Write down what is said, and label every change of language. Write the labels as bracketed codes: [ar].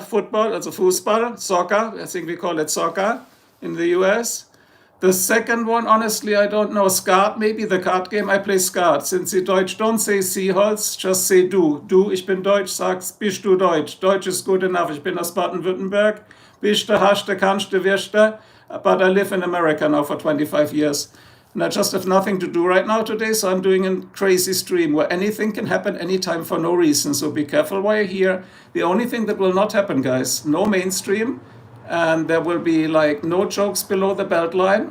[en] Football, also Fußball, soccer. I think we call it soccer in the US. The second one, honestly, I don't know. Skat, maybe the card game. I play Skat. Since Sie Deutsch, don't say Seeholz, just say du. [de] Du, ich bin Deutsch, sagst, bist du Deutsch. Deutsch [en] is good enough. [de] Ich bin aus Baden-Württemberg. Bist du, hast du, kannst du, wirst du. [en] But I live in America now for 25 years. And I just have nothing to do right now today, so I'm doing a crazy stream where anything can happen anytime for no reason. So be careful while you're here. The only thing that will not happen, guys, no mainstream. And there will be like no jokes below the belt line.